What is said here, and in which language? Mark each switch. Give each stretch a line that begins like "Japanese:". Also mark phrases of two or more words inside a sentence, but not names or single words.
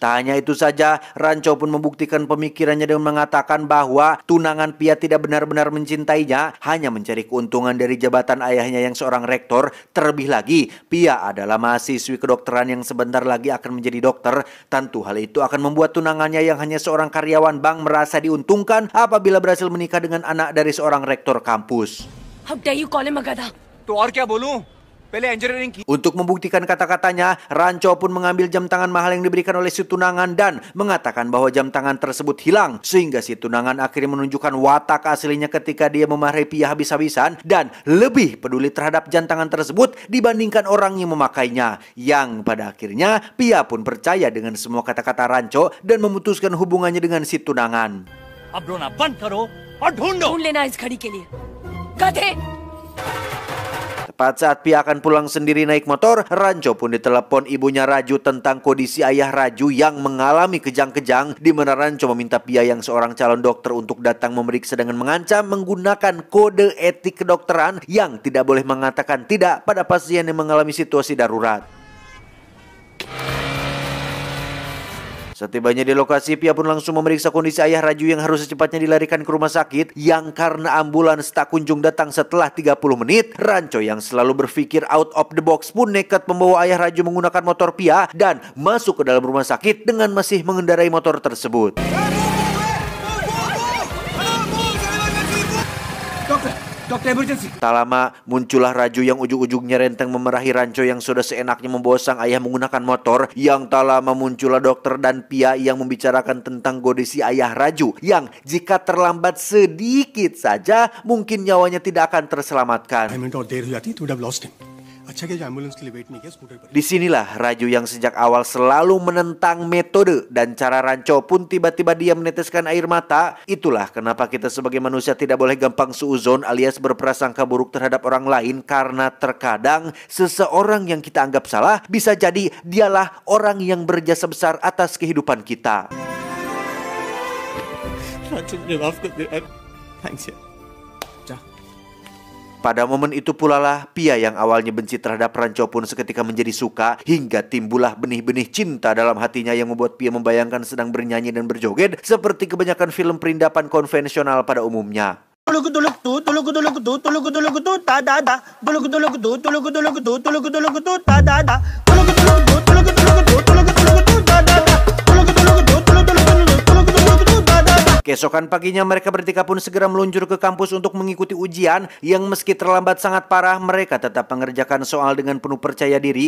Indonesian: Tak hanya itu saja, Ranco pun membuktikan pemikirannya dengan mengatakan bahwa tunangan Pia tidak benar-benar mencintainya, hanya mencari keuntungan dari jabatan ayahnya yang seorang rektor. Terlebih lagi, Pia adalah mahasiswi kedokteran yang sebentar lagi akan menjadi dokter. Tentu hal itu akan membuat tunangannya yang hanya seorang karyawan bank merasa diuntungkan apabila berhasil menikah dengan anak dari seorang rektor kampus.
English: How dare you call him a gada?
Hindi: तो और क्या बोलूं? पहले इंजीनियरिंग की।
Indonesian: Untuk membuktikan kata-katanya, Ranco pun mengambil jam tangan mahal yang diberikan oleh si tunangan dan mengatakan bahwa jam tangan tersebut hilang, sehingga si tunangan akhirnya menunjukkan watak aslinya ketika dia memarahi Pia habis-habisan dan lebih peduli terhadap jam tangan tersebut dibandingkan orang yang memakainya. Yang pada akhirnya Pia pun percaya dengan semua kata-kata Ranco dan memutuskan hubungannya dengan si tunangan.
Hindi: अब रोना बंद करो और ढूंढो। ढूंढ लेना इस घड़ी के लिए। गधे।
Indonesian: Tepat saat Pia akan pulang sendiri naik motor, Ranco pun ditelepon ibunya Raju tentang kondisi ayah Raju yang mengalami kejang-kejang, di mana Ranco meminta Pia yang seorang calon dokter untuk datang memeriksa dengan mengancam menggunakan kode etik kedokteran yang tidak boleh mengatakan tidak pada pasien yang mengalami situasi darurat. Setibanya di lokasi, Pia pun langsung memeriksa kondisi ayah Raju yang harus secepatnya dilarikan ke rumah sakit, yang karena ambulans tak kunjung datang setelah 30 menit. Ranco yang selalu berpikir
English: out of the box
Indonesian: pun nekat membawa ayah Raju menggunakan motor Pia dan masuk ke dalam rumah sakit dengan masih mengendarai motor tersebut.
English: doctor emergency.
Indonesian: Tak lama muncullah Raju yang ujung-ujungnya renteng memerahi Ranco yang sudah seenaknya membawa sang ayah menggunakan motor. Yang tak lama muncullah dokter dan Pia yang membicarakan tentang kondisi ayah Raju yang jika terlambat sedikit saja mungkin nyawanya tidak akan terselamatkan. Disinilah Raju yang sejak awal selalu menentang metode dan cara Ranco pun tiba-tiba dia meneteskan air mata. Itulah kenapa kita sebagai manusia tidak boleh gampang suuzon alias berprasangka buruk terhadap orang lain, karena terkadang seseorang yang kita anggap salah bisa jadi dialah orang yang berjasa besar atas kehidupan kita.
Hindi: थैंक्स यार।
Indonesian: Pada momen itu pula lah Pia yang awalnya benci terhadap Ranco pun seketika menjadi suka, hingga timbullah benih-benih cinta dalam hatinya yang membuat Pia membayangkan sedang bernyanyi dan berjoget seperti kebanyakan film perindapan konvensional pada umumnya. Keesokan paginya mereka bertiga pun segera meluncur ke kampus untuk mengikuti ujian yang meski terlambat sangat parah, mereka tetap mengerjakan soal dengan penuh percaya diri.